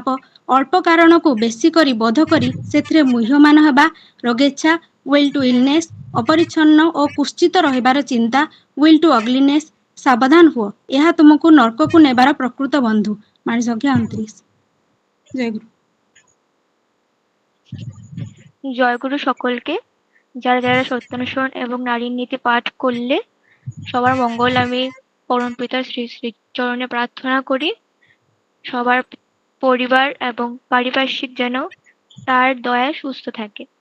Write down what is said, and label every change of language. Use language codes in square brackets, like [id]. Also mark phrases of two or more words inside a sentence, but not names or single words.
[or] ଅଳ୍ପ କାରଣକୁ ବେଶୀ କରି ବୋଧ କରି ସେଥିରେ ମୁହ୍ୟମାନ ହେବା, ରୋଗେଚ୍ଛା, [en] will to illness, [or] ଅପରିଚ୍ଛନ୍ନ ଓ କୁତ୍ସିତ ରହିବାର ଚିନ୍ତା, [en] will to ugliness. [or] ସାବଧାନ ହୁଅ, ଏହା ତୁମକୁ ନର୍କକୁ ନେବାର ପ୍ରକୃତ ବନ୍ଧୁ। ବାଣୀ ସଂଖ୍ୟା 29। ଜୟଗୁରୁ। [bn] জয়গুরু সকলকে। যারা যারা সত্যানুসরণ এবং নারীর নীতি পাঠ করলে সবার মঙ্গল আমি পরম পিতার শ্রী শ্রী চরণে প্রার্থনা করি। সবার পরিবার এবং পারিপার্শ্বিক যেন তার দয়ায় সুস্থ থাকে।